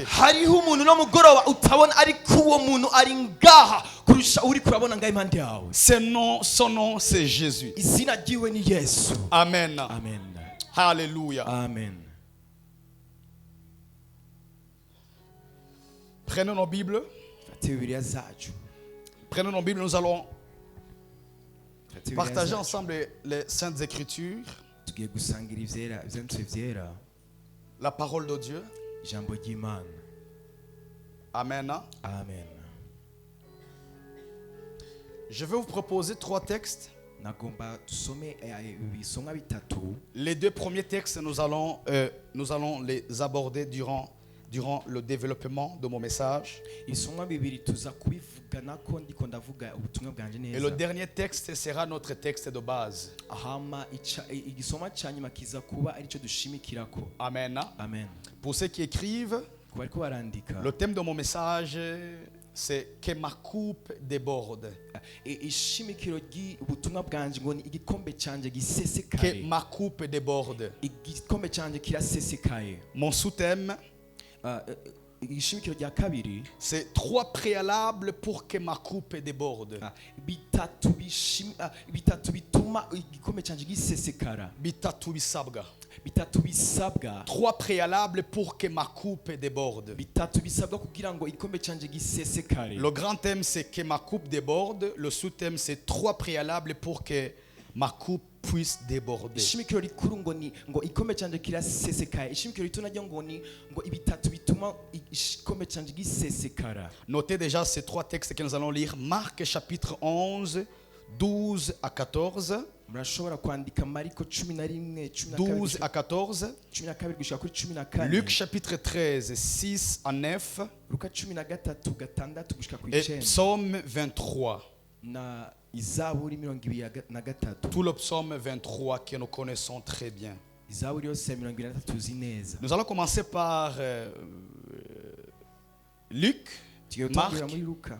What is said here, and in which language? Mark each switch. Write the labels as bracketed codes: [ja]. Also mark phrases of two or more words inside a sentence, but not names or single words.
[rn] hariho umuntu no mugoroba utabona ariko uwo muntu ari ngaha kurusha uri kurabona ngaho impande yawe [fr] Son nom, c'est Jésus. [rn] izina ryiwe ni yesu [fr] Amen. [rn] amen [fr] Alléluia. [rn] amen [fr] Prenons nos Bibles. [rn] fate bibiliya zacu [fr] Prenons nos Bibles. Nous allons [rn] fate bibiliya [fr] partager [rn] zacu [fr] ensemble les Saintes Écritures, [rn] tugiye gusangira ivyera ivyanditswe vyera [fr] la parole de Dieu. [rn] ijambo ry'imana [fr] Amen. [rn] amen [fr] Je vais vous proposer 3 textes. [rn] nagomba tusome ibisomwa bitatu [fr] Les 2 premiers textes, nous allons les aborder durant le développement de mon message. [rn] ibisomwa bibiri tuza kubivuganako ndiko ndavuga ubutumwa bwanje [fr] Et le [rn] neza [fr] dernier texte sera notre texte de base. [rn] hama igisomwa ca nyuma kiza kuba arico dushimikirako [fr] Amen. [rn] amen [fr] Pour ceux qui écrivent, [rn] ku bariko barandika [fr] le thème de mon message, c'est que ma coupe déborde. [rn] ishimikiro ry'ubutumwa bwanje ngo ni igikombe canje [fr] Que [rn] gisesekaye [fr] ma coupe déborde. [rn] igikombe canje kirasesekaye [fr] Mon sous-thème, [rn] ishimikiro rya kabiri [fr] c'est 3 préalables pour que ma coupe déborde. bitatu bituma igikombe canje gisesekara [rn] Bitatu bisabwa. bitatu bisabwa [fr] 3 préalables pour que ma coupe déborde. [rn] bitatu bisabwa kugira ngo igikombe canje gisesekare [fr] Le grand thème, c'est que ma coupe déborde. Le sous-thème, c'est 3 préalables pour que ma coupe puisse déborder. [rn] ishimikiro rikuru ngo igikombe canje kirasesekaye ishimikiro rito naryo ngo ibitatu bituma igikombe canje gisesekara [fr] Notez déjà ces 3 textes que nous allons lire. Marc chapitre 11, 12 à 14. [rn] murashobora kwandika mariko 11 [fr] 12 à 14. [rn] 12 gushika kuri 14 [fr] Luc chapitre 13, 6 à 9. [rn] Luka 13 gatandatu gushika kuri [fr] Et [rn] 9 [fr] psaume 23. [rn] na Izaburi 23 [fr] Tout le psaume 23 que nous connaissons très bien. [rn] Izaburi yose 23 tuzi neza [fr] Nous allons commencer par Luc, [rn] tugiye Marc gutangirira muri Luka